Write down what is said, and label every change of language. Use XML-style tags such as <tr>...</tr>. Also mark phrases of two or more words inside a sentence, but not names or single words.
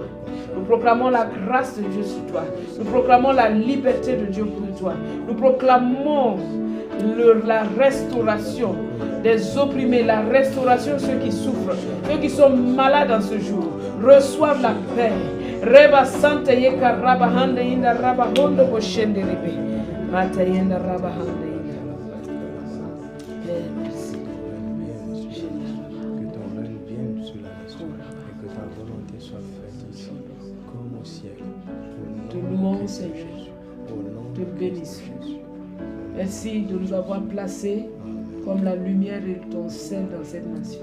<fr>Nous proclamons la grâce de Dieu sur toi. Nous proclamons la liberté de Dieu pour toi. Nous proclamons la restauration des opprimés, la restauration de ceux qui souffrent, ceux qui sont malades en ce jour, reçoivent la paix. Reba sante yeka raba hande inda raba hondo boshende rebe. Mata yenda raba hande inda. Merci. Que ton règne vienne sur la nation et que ta volonté soit faite ici comme au ciel. Te louons, Seigneur. Te bénissons. Merci de nous avoir placés comme la lumière de ton sel dans cette nation.</fr>